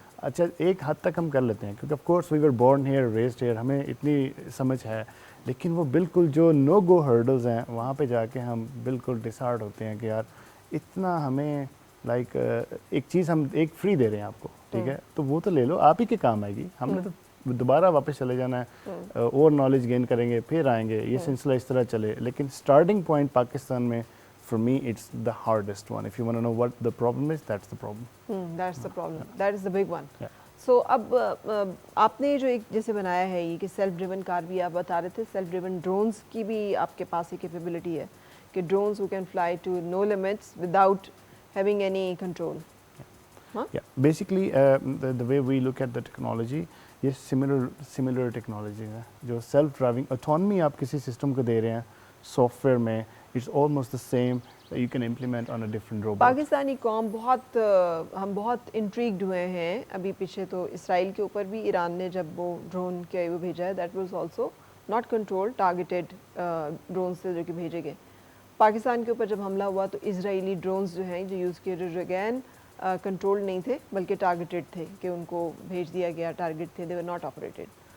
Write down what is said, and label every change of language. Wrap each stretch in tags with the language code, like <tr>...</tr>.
<ur>اچھا ایک حد تک ہم کر لیتے ہیں کیونکہ of course</ur> <en>we were born here, raised here,</en> <ur>ہمیں اتنی سمجھ ہے، لیکن وہ بالکل جو نو گو ہرڈلز ہیں وہاں پہ جا کے ہم بالکل ڈسہارٹ ہوتے ہیں کہ یار اتنا ہمیں لائک ایک چیز ہم ایک فری دے رہے ہیں آپ کو، ٹھیک ہے، تو وہ تو لے لو، آپ ہی کے کام آئے گی. ہم نے تو دوبارہ واپس چلے جانا ہے، اور نالج گین کریں گے، پھر آئیں گے، یہ سلسلہ اس طرح چلے. لیکن اسٹارٹنگ پوائنٹ پاکستان میں</ur> <en>for me it's the hardest one. If you want to know what the problem is, that's the problem. That's the problem. That is the big one. Yeah.</en> <ur>So اب آپ نے جو ایک جیسے بنایا ہے یہ کہ سیلف ڈریون کار بھی آپ بتا رہے تھے، سیلف ڈریون ڈرونز کی بھی آپ کے پاس یہ کیپیبلٹی ہے کہ drones</ur> <en>who can fly to no limits without having any control. Yeah. Basically the way we look at the technology,</en> <ur>یہ similar technology ہے جو سیلف ڈرائیونگ autonomy آپ کسی سسٹم کو دے رہے ہیں سافٹ ویئر میں.</ur> <en>It's almost the same that you can implement on a different robot.</en> <ur>Pakistani قوم ہم بہت انٹریگڈ ہوئے ہیں. ابھی پیچھے تو اسرائیل کے اوپر بھی ایران نے جب وہ ڈرون کے وہ بھیجا ہے،</ur> <en>that was also not control,</en> <ur>targeted drone سے جو کہ بھیجے گئے. پاکستان کے اوپر جب حملہ ہوا تو اسرائیلی ڈرونز جو ہیں جو یوز کیے جو اگین کنٹرول نہیں تھے بلکہ ٹارگیٹیڈ تھے کہ ان کو بھیج دیا گیا، ٹارگیٹ تھے،</ur> <en>They were not operated.</en>